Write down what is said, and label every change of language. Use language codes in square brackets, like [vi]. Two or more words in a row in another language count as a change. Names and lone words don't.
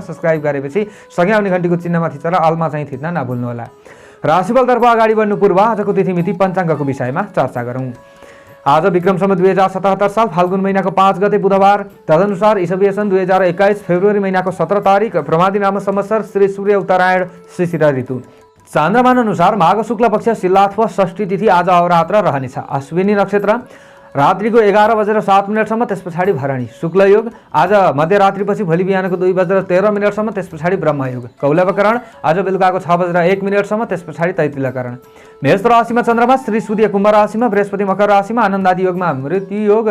[ne] सब्स्क्राइब गरेपछि सँगै आउने घण्टीको चिन्हमा थिचेर अलमा चाहिँ थिच्न नभुल्नुहोला। राशिफलतर्फ अगाडि बढ्नु पूर्व आजको तिथिमिति पञ्चाङ्गको विषयमा चर्चा गरौँ। आज विक्रम सम्वत 2077 साल फाल्गुन महिनाको 5 गते बुधबार, तदनुसार ईसवी सन 2021 फेब्रुअरी महिनाको 17 तारिक, प्रमादी नाम संवत्सर, श्री सूर्य उत्तरायण, शिशिर ऋतु। चान्द्रमान अनुसार माघ शुक्ल पक्ष शिलात्व षष्ठी तिथि आज अहोरात्र रहनेछ। अश्विनी नक्षत्र रात्रिको 11:07 त्यस पछाडि भरणी। शुक्ल योग आज मध्यरात्रिपछि भोलि बिहानको 2:13 त्यस पछाडि ब्रह्मयोग। कौलवकरण आज बेलुकाको 6:01 त्यस पछाडि तैतिलकरण। मेष राशिमा चन्द्रमा, श्री सूर्य कुम्भ राशिमा, बृहस्पति मकर राशिमा, आनन्दादि योगमा मृत्यु योग।